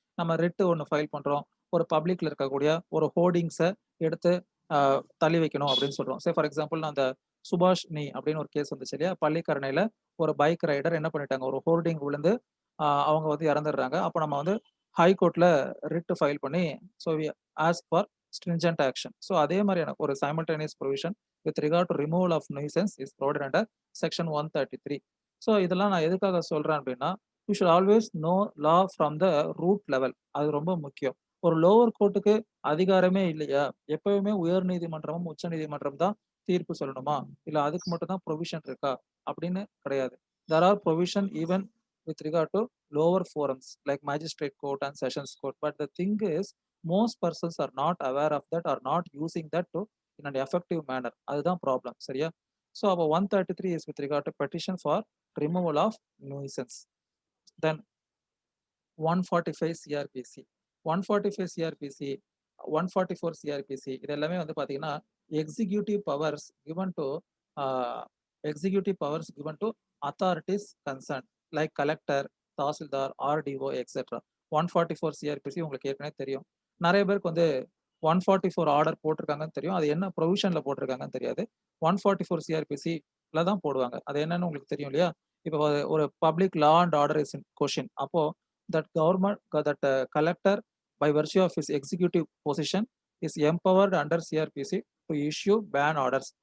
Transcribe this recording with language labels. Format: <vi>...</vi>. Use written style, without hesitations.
<ta>நம்ம ரிட்டு ஒன்று ஃபைல் பண்றோம், ஒரு பப்ளிக்ல இருக்கக்கூடிய ஒரு ஹோர்டிங்ஸை எடுத்து தள்ளி வைக்கணும் அப்படின்னு சொல்றோம்.</ta> <en>say for example</en> <ta>நான் அந்த சுபாஷ் நீ அப்படின்னு ஒரு கேஸ் வந்துச்சு இல்லையா? பள்ளிக்கரணையில ஒரு பைக் ரைடர் என்ன பண்ணிட்டாங்க, ஒரு ஹோர்டிங் விழுந்து அவங்க வந்து இறந்துடுறாங்க. அப்போ நம்ம வந்து ஹைகோர்ட்ல ரிட் ஃபைல் பண்ணி</ta> <en>So ask for stringent action.</en> <ta>So அதே மாதிரியான ஒரு</ta> <en>simultaneous provision with regard to removal of nuisance is provided under section 133. So</en> <ta>இதெல்லாம் நான் எதுக்காக சொல்றேன் அப்படின்னா</ta> <en>You should always know law from the root level.</en> <ta>அது ரொம்ப முக்கியம். ஒரு லோவர் கோர்ட்டுக்கு அதிகாரமே இல்லையா? எப்பவுமே உயர் நீதிமன்றமும் உச்ச நீதிமன்றம் தான் தீர்ப்பு சொல்லணுமா, இல்ல அதுக்கு மட்டும் தான் ப்ரொவிஷன் இருக்கா அப்படின்னு கிடையாது.</ta> <en>there are provision even with regard to lower forums like magistrate court and sessions court, but the thing is most persons are not aware of that or not using that to in an effective manner.</en> <ta>அதுதான் problem. சரியா? So அப்போ</ta> <en>133 is with regard to petition for removal of nuisance. Then 145 CRPC 145 CRPC, 144 CRPC</en> <ta>இது எல்லாமே வந்து பார்த்தீங்கன்னா,</ta> <en>Executive powers given to executive powers given to authorities concern like collector, tahsildar, RTO etcetera.</en> <ta>144 CrPC உங்களுக்கு ஏற்கனவே தெரியும். நிறைய பேருக்கு வந்து 144 ஆர்டர் போட்டிருக்காங்கன்னு தெரியும். அது என்ன ப்ரொவிஷன்ல போட்டிருக்காங்கன்னு தெரியாது. 144 சிஆர்பிசில தான் போடுவாங்க. அது என்னன்னு உங்களுக்கு தெரியும் இல்லையா? இப்போ</ta> <en>ஒரு public law and order is in question. அப்போ that government that collector by virtue of his executive position is empowered under CRPC to issue ban orders.</en>